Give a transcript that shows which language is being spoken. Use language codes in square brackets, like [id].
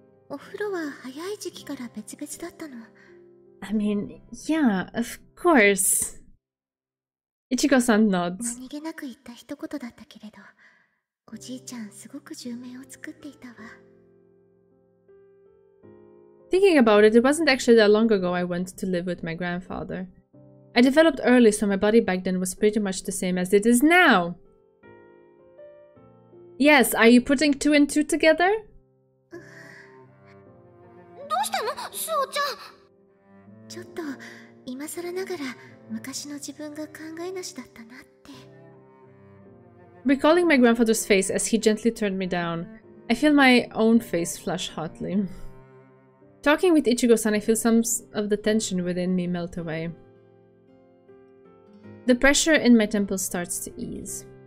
[ja] お風呂は早い時期から別々だったの。 [en] I mean, yeah, of course. Ichigo-san nods. [ja] 何気なく言った一言だったけれど、おじいちゃんすごく重命を作っていたわ。 [en] Thinking about it, it wasn't actually that long ago I went to live with my grandfather. I developed early, so my body back then was pretty much the same as it is now. Yes, are you putting 2 and 2 together? [ja] どうしたの、そうちゃん。ちょっと今更ながら昔の自分が考えなしだったなって。 [en] Recalling my grandfather's face as he gently turned me down, I feel my own face flush hotly. Talking with Ichigo-san, I feel some of the tension within me melt away. The pressure in my temples starts to ease.